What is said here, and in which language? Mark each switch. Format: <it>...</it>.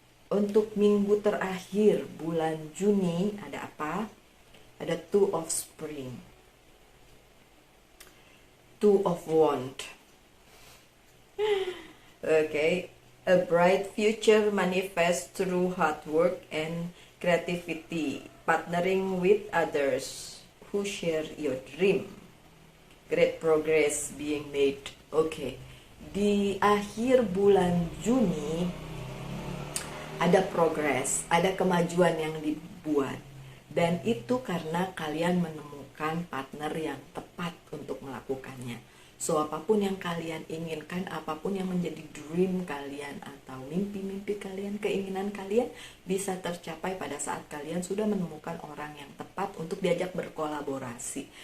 <id>Untuk minggu terakhir bulan Juni ada apa? Ada Two of Spring, Two of Wand.</id> <en>Okay, a bright future manifests through hard work and creativity, partnering with others who share your dream. Great progress being made.</en> <id>Okay, di akhir bulan Juni ada progres, ada kemajuan yang dibuat, dan itu karena kalian menemukan partner yang tepat untuk melakukannya. So apapun yang kalian inginkan, apapun yang menjadi dream kalian atau mimpi-mimpi kalian, keinginan kalian bisa tercapai pada saat kalian sudah menemukan orang yang tepat untuk diajak berkolaborasi.</id>